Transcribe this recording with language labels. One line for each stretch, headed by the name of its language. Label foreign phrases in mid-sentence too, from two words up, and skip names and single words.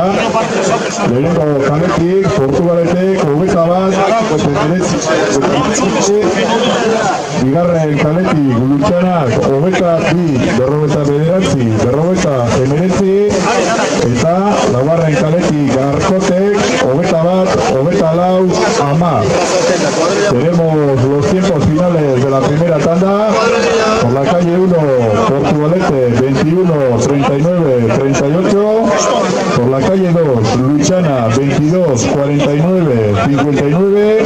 Basque: Lehenengo kaletik, Portugaletek, 21, bigarren kaletik, Lutxanak, 22, 49, eta laugarren kaletik, Garkotek, 21, 10.
Spanish: Tenemos los tiempos finales de la primera tanda. Por la calle 1, Portugalete, 21, 39, 38. Por la calle 2, Luchana, 22, 49, 59.